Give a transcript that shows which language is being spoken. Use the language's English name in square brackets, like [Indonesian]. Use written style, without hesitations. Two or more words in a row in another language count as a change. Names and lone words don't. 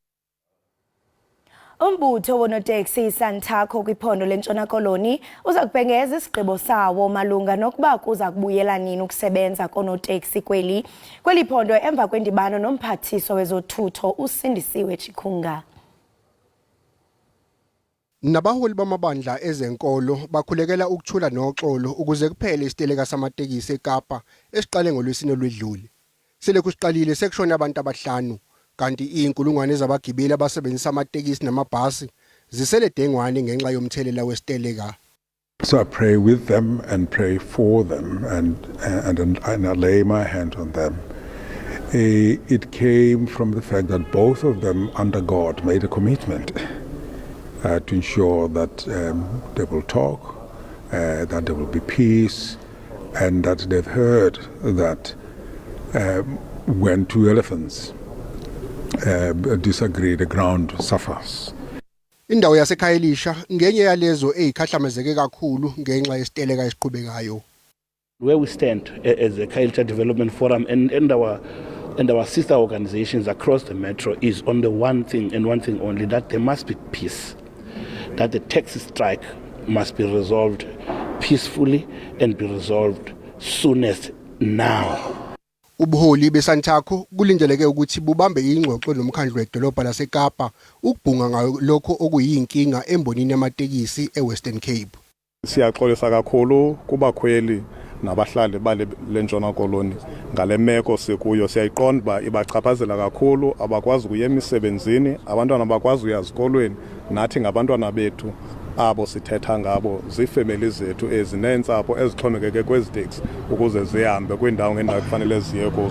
[Xhosa] Umbutho wonoteksi Santakho kwiphondo lentshona koloni uza kubhengeza isigqibo sawo malunga nokuba kuza kubuyela nini ukusebenza konoteksi kweli phondo emva kwendibano nomphathiswa wezothutho uSindisiwe Chikunga. [Zulu] Nabaholi bamabandla ezenkolo bakhulekela ukuthula noxolo ukuze kuphele isiteleka samatekisi eKapa esiqale ngolwesine olwedlule. Sele kusiqalile sekushona abantu abahlanu kanti inkulungwane zabagibeli abasebenzisa amatekisi namabhasi zisele dengwane ngenxa yomthelela wesiteleka. [English] So I pray with them and pray for them and I lay my hand on them. It came from the fact that both of them under God made a commitment to ensure that they will talk, that there will be peace, and that they've heard that when two elephants disagree, the ground suffers. [Zulu] Indawo yasekhaya elisha ngenye yalezo ezikhahlamezeke kakhulu ngenxa yesiteleka esiqhubekayo. [English] Where we stand as a Culture Development Forum and our sister organizations across the metro is on the one thing and one thing only, that there must be peace, that the taxi strike must be resolved peacefully and be resolved soonest now. [Zulu] Ubuholi beSantaco kulindeleke ukuthi bubambe ingxoxo nomkhandlu wedolobha laseKapa ukubhunga ngalokho okuyinkinga embonini yamatekisi eWestern Cape. [Xhosa] Siyaxolisa kakhulu kubakhweli nabahlali bale lentshona koloni ngale meko sikuyo. Siyayiqonda ba ibachaphazela kakhulu, abakwazi ukuya emisebenzini, abantwana abakwazi ukuya ezikolweni, nathi ngabantwana bethu abo sithetha ngabo zifemeli zethu ezinentsapho ezixhomekeke kweziteksi ukuze zihambe kwindawo ngendawo kufanele ziye kuzo.